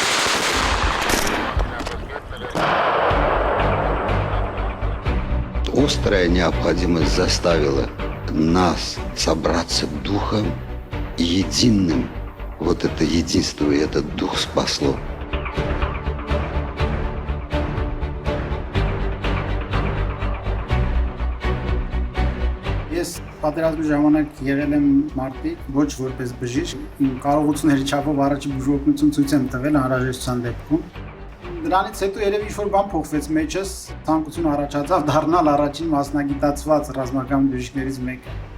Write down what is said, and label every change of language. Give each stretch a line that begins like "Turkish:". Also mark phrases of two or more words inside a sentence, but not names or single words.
Russian: Острая необходимость заставила нас собраться духом и единым. Вот это единство и этот дух спасло.
Armenian: Ես պատերազմի ժամանակ եղել եմ մարտիկ, ոչ որպես բժիշկ, իմ կարողությունների չափով առաջի բուժօգնություն ցույց եմ տվել անհրաժեշտության դեպքում։ Դրանից հետո երևի ինչ-որ բան փոխվեց մեջս, ցանկություն առաջացավ դառնալ առաջին մասնագիտացված ռազմական բժիշկներից մեկը։